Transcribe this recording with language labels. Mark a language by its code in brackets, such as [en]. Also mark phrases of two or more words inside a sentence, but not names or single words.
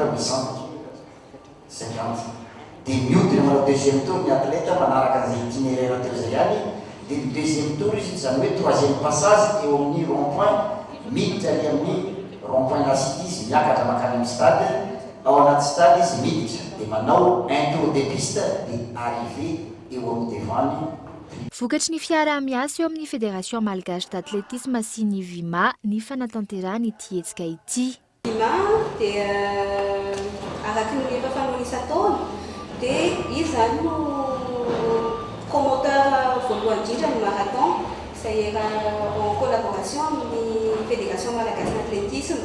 [mg] 850 dia mihodina manao [fr] deuxième tour [mg] ny atleta manaraka an'izay itinéraire teo zay any dia ny [fr] deuxième tour [mg] izy zany hoe [fr] troisième passage [mg] eo amin'ny [fr] rond point [mg] miditra ary amin'ny [fr] rond point [mg] La City izy miakatra makany amin'ny stade ao anaty stade izy miditra dia manao [fr] un tour de piste [mg] dia arrivé eo amin'ny devant. Vokatry ny fiarah-miasa eo amin'ny Fédération Malgache d'Athlétisme sy ny Vima ny fanatanterahana ity hetsika ity. Vima dia araky ny efa fanaony isa-taona dia izy zany no promoteur voalohany indrindra ny marathon izay [fr] en collaboration [mg] amin'ny Fédération Malagasy d'Athlétisme.